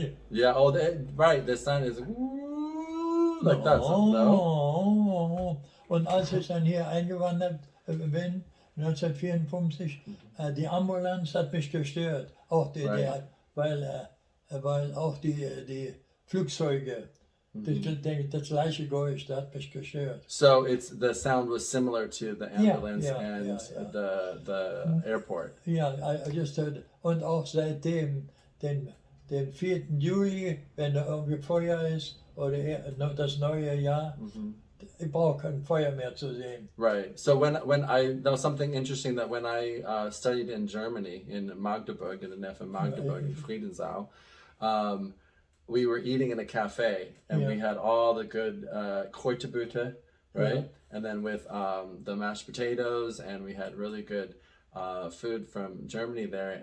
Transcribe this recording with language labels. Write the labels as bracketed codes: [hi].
[en] Yeah, right, the sound is like that. No? [de] Und als ich dann hier eingewandert bin, 1954, die Ambulanz hat mich gestört. Auch weil auch die Flugzeuge, das gleiche Geräusch, das hat mich gestört. [en] So the sound was similar to the ambulance and the airport. Yeah, I just heard. [de] Und auch seitdem, den 4. Juli, wenn da irgendwie Feuer ist, oder das neue Jahr, ich brauche kein Feuer mehr zu sehen. [en] Right. So when that was something interesting that when I studied in Germany, in Magdeburg, in the Neff in Magdeburg, in Friedensau, we were eating in a cafe, and we had all the good Kräuterbutter, right? Yeah. And then with the mashed potatoes, and we had really good food from Germany there.